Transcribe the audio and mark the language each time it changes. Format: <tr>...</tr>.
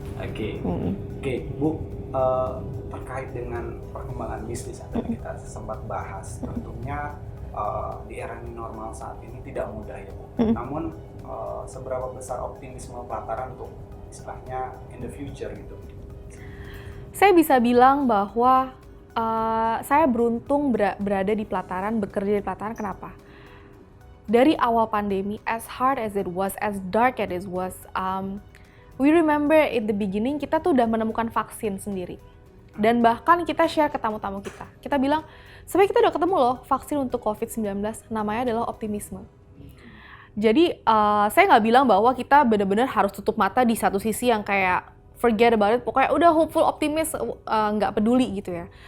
<id>Oke, Bu, terkait dengan perkembangan bisnis yang tadi kita sempat bahas, tentunya di era new normal saat ini tidak mudah ya Bu. Namun seberapa besar optimisme pelataran untuk istilahnya</id> <en>in the future</en> <id>gitu? Saya bisa bilang bahwa saya beruntung berada di Pelataran, bekerja di Pelataran. Kenapa? Dari awal pandemi,</id> <en>as hard as it was, as dark as it was, we remember in the beginning</en> <id>kita tuh udah menemukan vaksin sendiri. Dan bahkan kita share ke tamu-tamu kita. Kita bilang, sebenarnya kita udah ketemu loh vaksin untuk COVID-19, namanya adalah optimisme. Jadi saya nggak bilang bahwa kita benar-benar harus tutup mata di satu sisi yang kayak</id> <en>forget about it,</en> <id>pokoknya udah hopeful, optimis, nggak peduli gitu ya.</id>